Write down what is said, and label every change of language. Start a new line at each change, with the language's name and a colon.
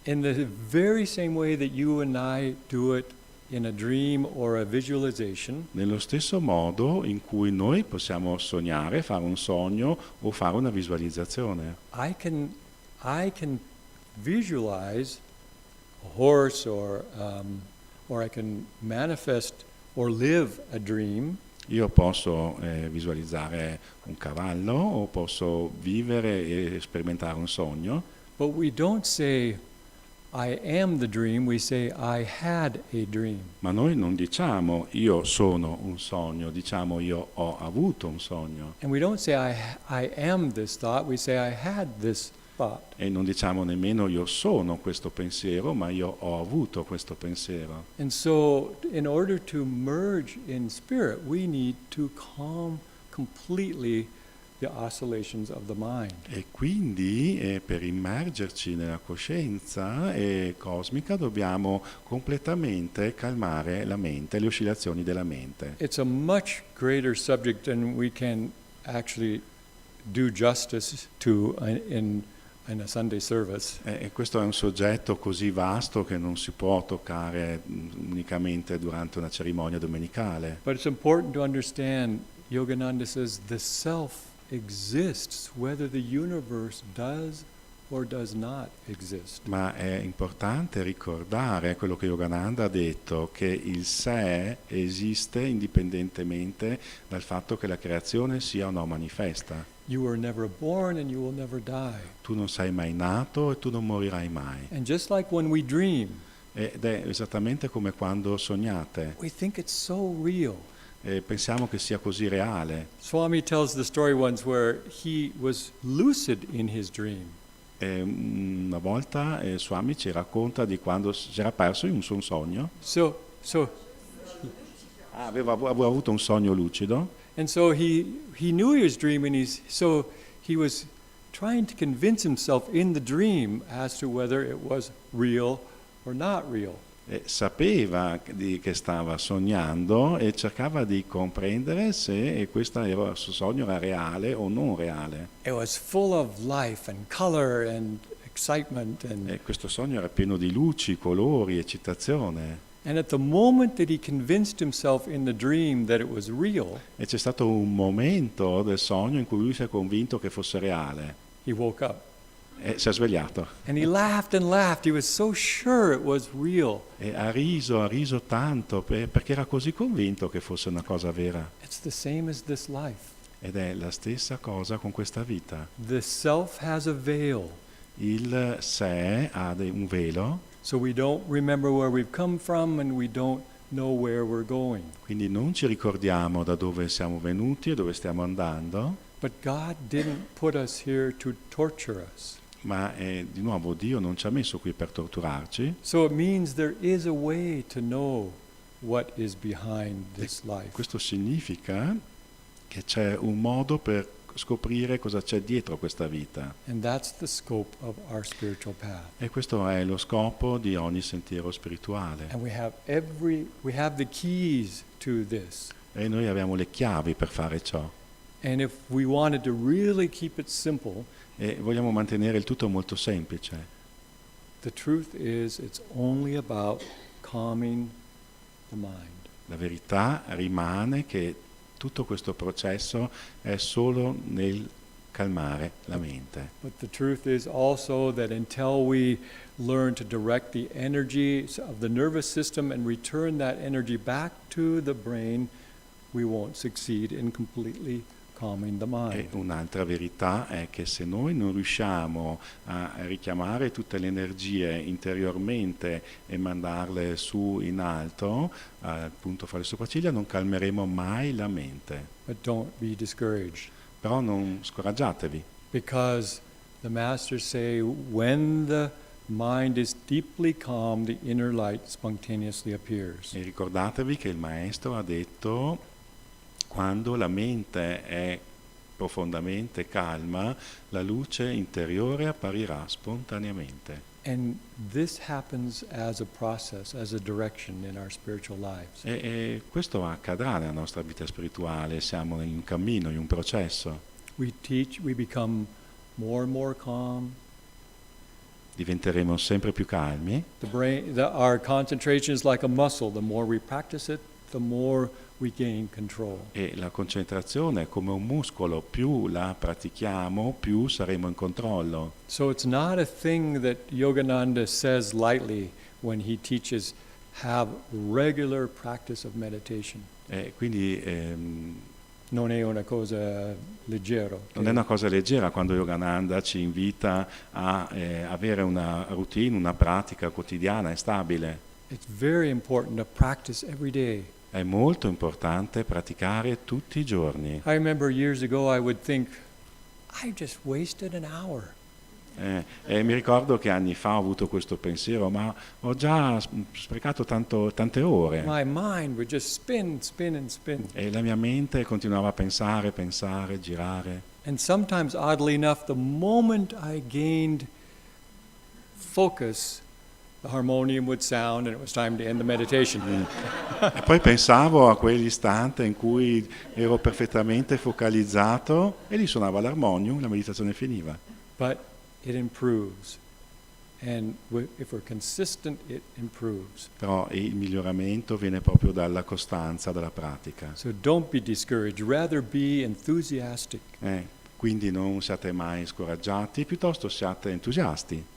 English: In the very same way that you and I do it in a dream or a visualization,
Italian: Nello stesso modo in cui noi possiamo sognare, fare un sogno o fare una visualizzazione.
English: I can visualize a horse or I can manifest or live a dream.
Italian: Io posso visualizzare un cavallo o posso vivere e sperimentare un sogno,
English: but we don't say, I am the dream, we say, I had a dream.
Italian: ma noi non diciamo io sono un sogno, diciamo io ho avuto un sogno.
English: And we don't say, I am this thought, we say, I had this thought.
Italian: E non diciamo nemmeno io sono questo pensiero, ma io ho avuto questo pensiero.
English: And so, in order to merge in spirit, we need to calm completely the oscillations of the mind.
Italian: E quindi per immergerci nella coscienza cosmica dobbiamo completamente calmare la mente, le oscillazioni della mente.
English: It's a much greater subject than we can actually do justice to in a Sunday service.
Italian: E questo è un soggetto così vasto che non si può toccare unicamente durante una cerimonia domenicale.
English: But it's important to understand, Yogananda says, the self exists whether the universe does or does not exist.
Italian: Ma è importante ricordare quello che Yogananda ha detto, che il sé esiste indipendentemente dal fatto che la creazione sia o no manifesta.
English: You were never born and you will never die.
Italian: Tu non sei mai nato e tu non morirai mai.
English: And just like when we dream,
Italian: Ed è esattamente come quando sognate.
English: we think it's so real.
Italian: Pensiamo che sia così reale.
English: Swami tells the story once where he was lucid in his dream.
Italian: Una volta Swami ci racconta di quando si era perso in un suo sogno.
English: So
Italian: Aveva avuto un sogno lucido
English: and so he knew he was dreaming. So he was trying to convince himself in the dream as to whether it was real or not real.
Italian: e sapeva che stava sognando e cercava di comprendere se questo suo sogno era reale o non reale.
English: It was full of life and color and excitement
Italian: E questo sogno era pieno di luci, colori, eccitazione.
English: and at the moment that he convinced himself in the dream that it was real,
Italian: E c'è stato un momento del sogno in cui lui si è convinto che fosse reale
English: he woke up.
Italian: e si è svegliato.
English: And he laughed and laughed. He was so sure it was real.
Italian: E ha riso tanto perché era così convinto che fosse una cosa vera.
English: It's the same as this life.
Italian: Ed è la stessa cosa con questa vita.
English: The self has a veil,
Italian: Il sé ha un velo,
English: so we don't remember where we've come from and we don't know where we're going.
Italian: quindi non ci ricordiamo da dove siamo venuti e dove stiamo andando,
English: But God didn't put us here to torture us.
Italian: ma di nuovo Dio non ci ha messo qui per torturarci.
English: So it means there is a way to know what is behind this life.
Italian: Questo significa che c'è un modo per scoprire cosa c'è dietro questa vita.
English: And that's the scope of our spiritual path.
Italian: E questo è lo scopo di ogni sentiero spirituale.
English: And we have the keys to this.
Italian: E noi abbiamo le chiavi per fare ciò.
English: And if we wanted to really keep it simple,
Italian: E vogliamo mantenere il tutto molto semplice.
English: the truth is it's only about calming the mind.
Italian: La verità rimane che tutto questo processo è solo nel calmare la mente.
English: But the truth is also that until we learn to direct the energy of the nervous system and return that energy back to the brain, we won't succeed in completely calming the mind.
Italian: E un'altra verità è che se noi non riusciamo a richiamare tutte le energie interiormente e mandarle su in alto, appunto fra le sopracciglia, non calmeremo mai la mente.
English: But don't be discouraged,
Italian: Però non scoraggiatevi,
English: because the masters say when the mind is deeply calm, the inner light spontaneously appears.
Italian: e ricordatevi che il maestro ha detto: quando la mente è profondamente calma, la luce interiore apparirà spontaneamente.
English: And this happens as a process, as a direction in our spiritual lives.
Italian: E questo accadrà nella nostra vita spirituale, siamo in un cammino, in un processo.
English: We become more and more calm.
Italian: Diventeremo sempre più calmi.
English: Our concentration is like a muscle. The more we practice it, the more we gain control.
Italian: E la concentrazione è come un muscolo, più la pratichiamo, più saremo in controllo.
English: So it's not a thing that Yogananda says lightly when he teaches, have regular practice of meditation.
Italian: Quindi non è una cosa leggera. non è una cosa leggera quando Yogananda ci invita a avere una routine, una pratica quotidiana e stabile.
English: It's very important to practice every day.
Italian: È molto importante praticare tutti i giorni.
English: I remember years ago I would think, I just wasted an hour.
Italian: Mi ricordo che anni fa ho avuto questo pensiero, ma ho già sprecato tante ore.
English: My mind would just spin and spin.
Italian: E la mia mente continuava a pensare, girare.
English: And sometimes, oddly enough, the moment I gained focus, the harmonium would sound and it was time to end the meditation.
Italian: E poi pensavo a quell'istante in cui ero perfettamente focalizzato e lì suonava l'armonium, la meditazione finiva.
English: But it improves. And if we're consistent, it improves.
Italian: Però il miglioramento viene proprio dalla costanza, dalla pratica.
English: So don't be discouraged, rather be enthusiastic.
Italian: Quindi non siate mai scoraggiati, piuttosto siate entusiasti.